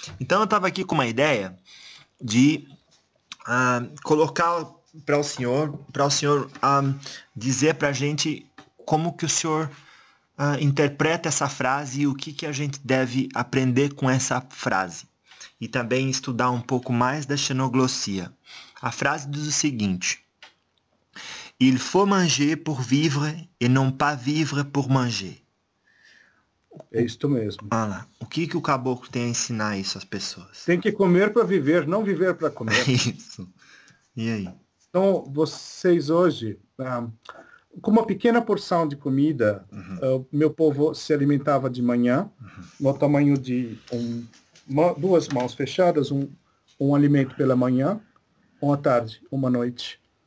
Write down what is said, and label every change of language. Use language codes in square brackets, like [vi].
[pt] Então eu tava aqui com uma ideia de colocar para o senhor dizer para a gente como que o senhor interpreta essa frase e o que a gente deve aprender com essa frase. E também estudar um pouco mais da xenoglossia. A frase diz o seguinte: [fr] Il faut manger pour vivre et non pas vivre pour manger. [pt] É isto mesmo. Ah, lá. O que o caboclo tem a ensinar isso às pessoas? Tem que comer para viver, não viver para comer. Isso. E aí? Então, vocês hoje... com uma pequena porção de comida, meu povo se alimentava de manhã, no tamanho de duas mãos fechadas, um alimento pela manhã, uma tarde, uma noite.